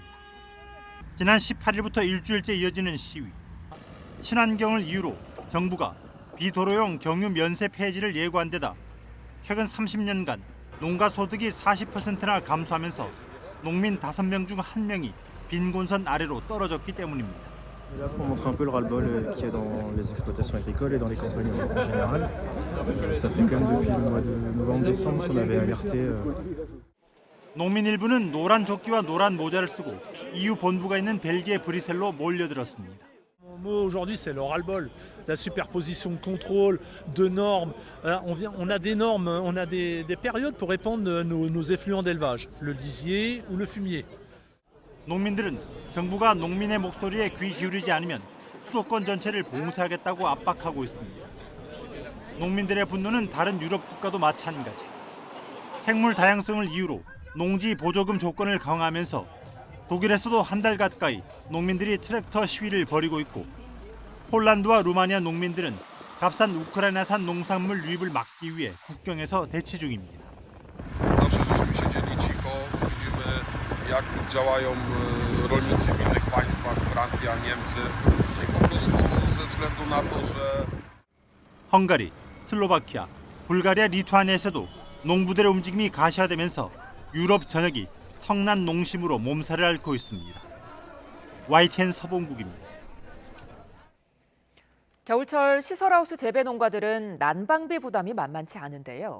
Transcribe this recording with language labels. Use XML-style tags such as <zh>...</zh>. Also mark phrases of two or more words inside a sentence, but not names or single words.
<ko>지난 18일부터 일주일째 이어지는 시위. 친환경을 이유로 정부가 비도로용 경유 면세 폐지를 예고한 데다 최근 30년간 농가 소득이 40%나 감소하면서 농민 5명 중 1명이 빈곤선 아래로 떨어졌기 때문입니다.</ko> <fr>Pour montrer un peu le ras-le-bol qu'il y a dans les exploitations agricoles et dans les campagnes en général. Ça fait quand même depuis le mois de novembre-décembre qu'on avait alerté.</fr> <ko>농민 일부는 노란 조끼와 노란 모자를 쓰고 EU 본부가 있는 벨기에 브뤼셀로 몰려들었습니다.</ko> <fr>Aujourd'hui, c'est le ras-le-bol, la superposition de contrôles, de normes. On a des normes, on a des périodes pour répandre nos effluents d'élevage, le lisier ou le fumier.</fr> <ko>농민들은 정부가 농민의 목소리에 귀 기울이지 않으면 수도권 전체를 봉쇄하겠다고 압박하고 있습니다. 농민들의 분노는 다른 유럽 국가도 마찬가지. 생물 다양성을 이유로 농지 보조금 조건을 강화하면서 독일에서도 한 달 가까이 농민들이 트랙터 시위를 벌이고 있고 폴란드와 루마니아 농민들은 값싼 우크라이나산 농산물 유입을 막기 위해 국경에서 대치 중입니다.</ko> <pl>jak działają rolnicy w innych państwach, Francja, Niemcy i po prostu ze względu na to, że</pl> <ko>헝가리, 슬로바키아, 불가리아, 리투아니아에서도 농부들의 움직임이 가시화되면서 유럽 전역이 성난 농심으로 몸살을 앓고 있습니다. YTN 서봉국입니다. 겨울철 시설하우스 재배 농가들은 난방비 부담이 만만치 않은데요.</ko>